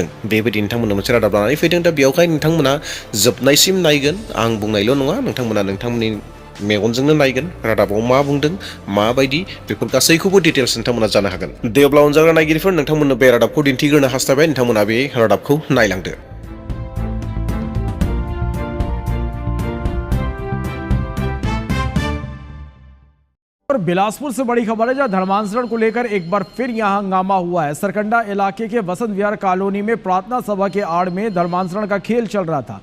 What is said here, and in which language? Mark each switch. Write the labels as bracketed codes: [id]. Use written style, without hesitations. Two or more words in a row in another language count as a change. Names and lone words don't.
[brx] बेबायदि नोंथांमोननो मोनसे रादाब लानानै फैदों। दा बेयावहाय नोंथांमोना जोबनायसिम नायगोन, आं बुंनायल' नङा, नोंथांमोना नोंथांमोननि मेगनजोंनो नायगोन रादाबाव मा बुंदों, माबायदि, बेफोर गासैखौबो डिटेल्स नोंथांमोना जानो हागोन। दे अब्ला अनजाग्रा नायगिरिफोर, नोंथांमोननो बे रादाबखौ दिन्थिग्रोनो हास्थायबाय, नोंथांमोना बे रादाबखौ नायलांदो। [hi] और बिलासपुर से बड़ी खबर है, जहां धर्मांतरण को लेकर एक बार फिर यहां हंगामा हुआ है। सरकंडा इलाके के वसंत विहार कॉलोनी में प्रार्थना सभा के आड़ में धर्मांतरण का खेल चल रहा था।